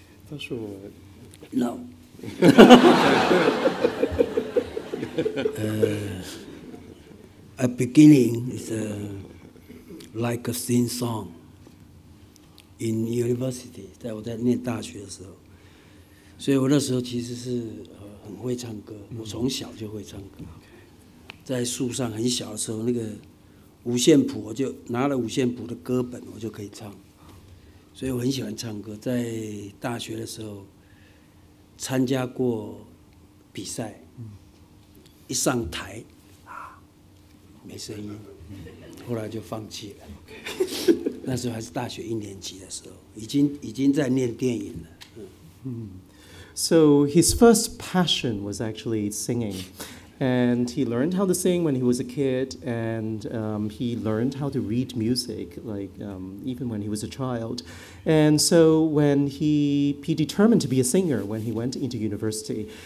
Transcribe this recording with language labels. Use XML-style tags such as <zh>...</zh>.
<zh>他说我</zh> <en>No. At beginning, it's like a theme song in university.</en> <zh>在我在念大学的时候，所以我那时候其实是很会唱歌。我从小就会唱歌，在树上很小的时候，那个五线谱我就拿了五线谱的歌本，我就可以唱。所以我很喜欢唱歌。在大学的时候参加过比赛，一上台没声音，后来就放弃了。那时候还是大学1年级的时候，已经在念电影了。</zh> <en>So his first passion was actually singing. And he learned how to sing when he was a kid, and he learned how to read music, like even when he was a child. And so when he determined to be a singer when he went into university.</en>